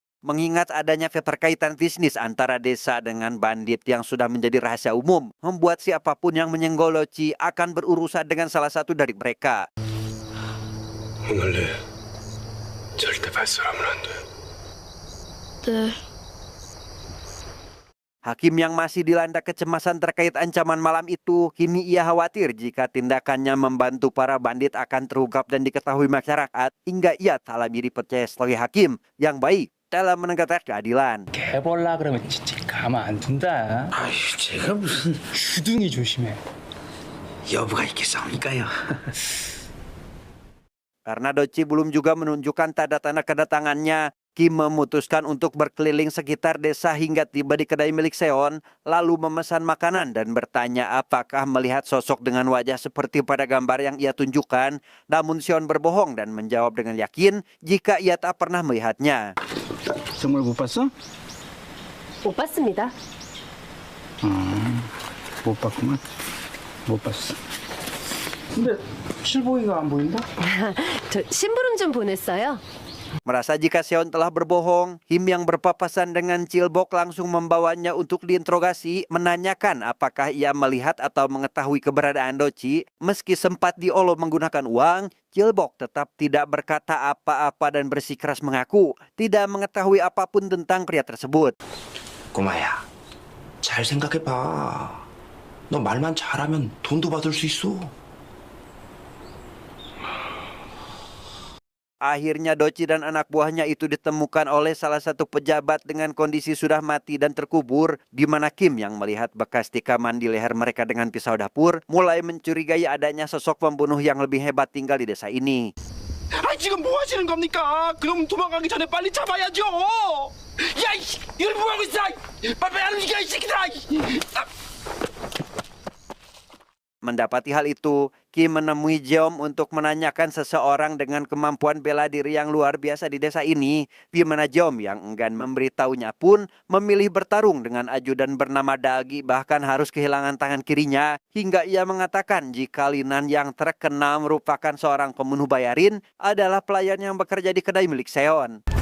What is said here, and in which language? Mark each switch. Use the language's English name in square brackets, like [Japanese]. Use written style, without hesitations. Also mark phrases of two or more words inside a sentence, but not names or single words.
[Indonesian] Mengingat adanya keterkaitan bisnis antara desa dengan bandit yang sudah menjadi rahasia umum, membuat siapapun yang menyenggol Doci akan berurusan dengan salah satu dari mereka. [Korean] 오늘래 절대 발설하면 안 돼. 네. [Indonesian] Hakim yang masih dilanda kecemasan terkait ancaman malam itu, kini ia khawatir jika tindakannya membantu para bandit akan terungkap dan diketahui masyarakat, hingga ia tak lagi dipercaya sebagai hakim yang baik dalam menegakkan keadilan. [Korean] 개벌라 그러면 진짜 가만 안 둔다. 아유 제가 무슨 주둥이 조심해. 여부가 있겠습니까요? [Indonesian] Karena Doci belum juga menunjukkan tanda-tanda kedatangannya, Kim memutuskan untuk berkeliling sekitar desa hingga tiba di kedai milik Seon, lalu memesan makanan dan bertanya apakah melihat sosok dengan wajah seperti pada gambar yang ia tunjukkan. Namun Seon berbohong dan menjawab dengan yakin jika ia tak pernah melihatnya. [Korean] 정말 못 봤어? 못 봤습니다. 못 봤구만. 못 봤어. 근데 실보이가 안 보인다? 저 심부름 좀 보냈어요. [Indonesian] Merasa jika Seon telah berbohong, Kim yang berpapasan dengan Chilbok langsung membawanya untuk diinterogasi, menanyakan apakah ia melihat atau mengetahui keberadaan Doci. Meski sempat diolo menggunakan uang, Chilbok tetap tidak berkata apa-apa dan bersikeras mengaku tidak mengetahui apapun tentang pria tersebut. [Korean] 꼬마야, 잘 생각해봐. 너 말만 잘하면 돈도 받을 수 있어. [Indonesian] Akhirnya Doci dan anak buahnya itu ditemukan oleh salah satu pejabat dengan kondisi sudah mati dan terkubur, di mana Kim yang melihat bekas tikaman di leher mereka dengan pisau dapur mulai mencurigai adanya sosok pembunuh yang lebih hebat tinggal di desa ini. [Korean] 아 지금 뭐 하시는 겁니까? 그럼 도망가기 전에 빨리 잡아야죠. 야, 이걸 뭐 하고 있어? 빨리 안 움직여 이 새끼들아. [Indonesian] Mendapati hal itu, Kim menemui Jeom untuk menanyakan seseorang dengan kemampuan bela diri yang luar biasa di desa ini, di mana Jeom yang enggan memberitahunya pun memilih bertarung dengan ajudan bernama Dagi, bahkan harus kehilangan tangan kirinya, hingga ia mengatakan jika Linan yang terkenal merupakan seorang pembunuh bayarin adalah pelayan yang bekerja di kedai milik Seon.